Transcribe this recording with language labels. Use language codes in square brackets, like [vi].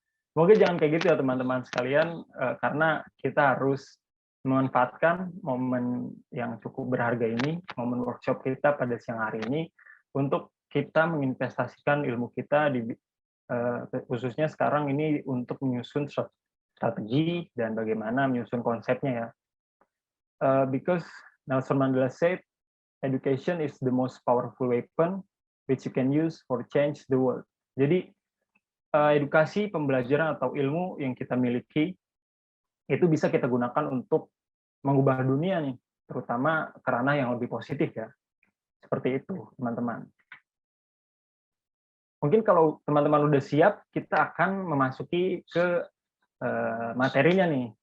[id] Semoga jangan kayak gitu ya teman-teman sekalian, karena kita harus memanfaatkan momen yang cukup berharga ini, momen workshop kita pada siang hari ini, untuk kita menginvestasikan ilmu kita di khususnya sekarang ini untuk menyusun strategi dan bagaimana menyusun konsepnya ya. [en] Because Nelson Mandela said, education is the most powerful weapon which you can use for change the world. [id] Jadi edukasi, pembelajaran atau ilmu yang kita miliki itu bisa kita gunakan untuk mengubah dunia nih, terutama ke ranah yang lebih positif ya. Seperti itu, teman-teman. Mungkin kalau teman-teman udah siap, kita akan memasuki ke materinya nih.